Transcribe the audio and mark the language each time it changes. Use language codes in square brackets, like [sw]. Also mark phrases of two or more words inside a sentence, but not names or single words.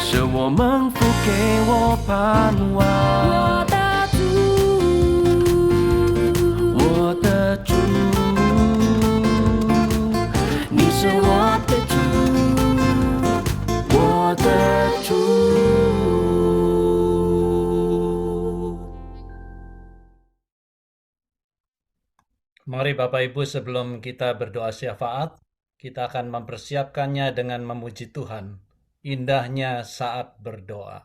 [zh] 是我蒙福给我盼望，我的主，我的主，你是我的主，我的主。 [id] Mari Bapak Ibu, sebelum kita berdoa syafaat, kita akan mempersiapkannya dengan memuji Tuhan. Indahnya saat berdoa.